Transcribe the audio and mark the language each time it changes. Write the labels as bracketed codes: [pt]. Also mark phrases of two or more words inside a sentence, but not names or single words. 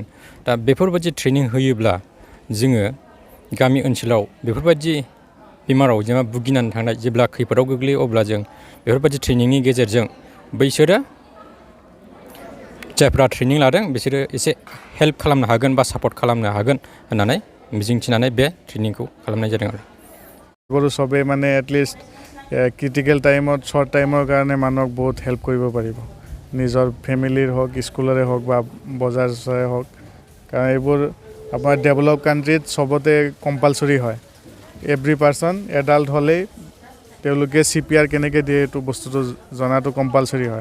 [brx] दा बेफोरबायदि ट्रेनिं होयोब्ला जोङो गामि ओनसोलाव बेफोरबायदि बेमाराव जेनेबा भुगिनानै थांनाय जेब्ला खैफोदाव गोग्लैयो अब्ला जों बेफोरबायदि ट्रेनिंनि गेजेरजों बैसोरो जायफ्रा ट्रेनिं लादों बिसोरो एसे हेल्प खालामनो हागोन बा सापर्ट खालामनो हागोन होननानै मिजिंथिनानै बे ट्रेनिंखौ खालामनाय जादों आरो [as] গৰু সবে মানে [en] at least critical [as] टाइमत शर्ट टाइমৰ কাৰণে মানুহক বহুত হেল্প কৰিব পাৰিব নিজৰ ফ্যামিলিৰ হওক স্কুলৰে হওক বা বজাৰৰে হওক কাৰণ এইবোৰ আপোনাৰ ডেভেলপ কান্ট্ৰিত সবতে কম্পালসৰি হয় [en] every person adult [as] হ'লেই তেওঁলোকে CPR কেনেকৈ দিয়ে এইটো বস্তুটো জনাটো কম্পালসৰি হয়।